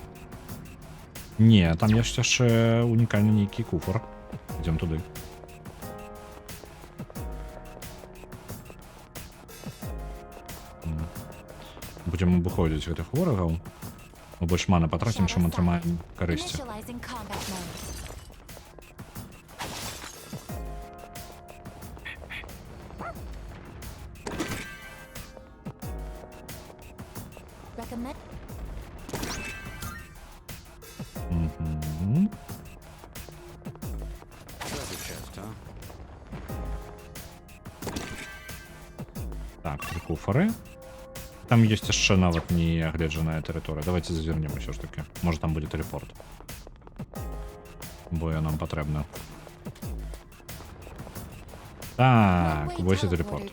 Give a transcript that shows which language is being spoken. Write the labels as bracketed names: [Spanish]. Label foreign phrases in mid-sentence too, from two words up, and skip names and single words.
[Belarusian] Не, там ёсць яшчэ унікальны нейкі куфар. Ідзём туды. Будзем абыходзіць гэтых ворагаў. Мы больш маны патрацім, чым атрымаем карысці. [English] Initializing combat mode. Recommend. Treasure chest, huh? [Belarusian] Так, 3 куфары. Там ёсць яшчэ нават не агледжаная тэрыторыя. Давайте зазірнем усё ж таки. Можа там будзе тэлепорт. Бо я нам патрэбна. Так, вось і тэлепорт.